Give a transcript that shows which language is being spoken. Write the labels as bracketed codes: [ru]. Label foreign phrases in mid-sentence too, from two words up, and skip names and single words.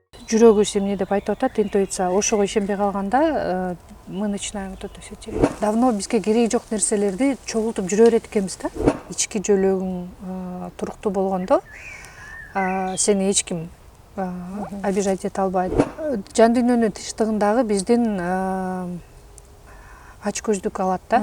[ky] жүрөгү эмне деп айтып атат, интуиция. Ошого ишенбей калганда [ru] мы начинаем вот это все делать. [ky] Давно бизге кереги жок нерселерди чогултуп жүрө берет экенбиз да. Ички жөлөгүң туруктуу болгондо сени эч ким обижать эте албайт. Жан дүйнөнүн тынчтыгындагы биздин ачкөздүк алат да.